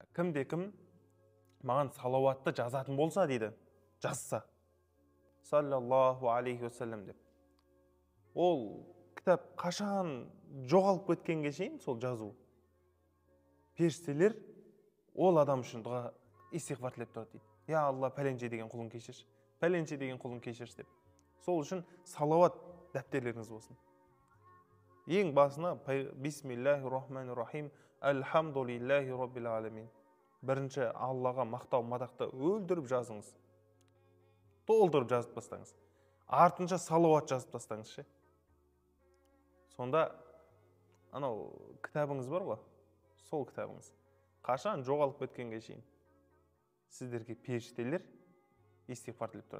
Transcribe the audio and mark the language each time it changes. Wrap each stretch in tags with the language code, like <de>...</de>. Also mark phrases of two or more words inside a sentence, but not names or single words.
<kk>кім маған салауатты жазатын болса дейді, жазса,</kk> <ar>صلى الله عليه وسلم</ar> <kk>деп, ол кітап қашан жоғалып кеткенге шейін сол жазу, періштелер ол адам үшін дұға истиғфар тілеп тұрады дейді.</kk> <ar>يا الله,</ar> <kk>пәленше деген құлын кешірші, пәленше деген құлын кешірші деп. Сол үшін салауат дәптерлеріңіз болсын. Ең басына</kk> <ar>بسم الله الرحمن الرحيم الحمد لله رب العالمين.</ar> <kk>Бірінші Аллаға мақтау мадақты өлдіріп жазыңыз. Толтырып жазып тастаңыз. Артынша салауат жазып тастаңыз ше. Сонда анау кітабыңыз бар ғой, сол кітабыңыз қашан жоғалып кеткенге шейін сіздерге періштелер истиғфар тілеп тұрады.</kk>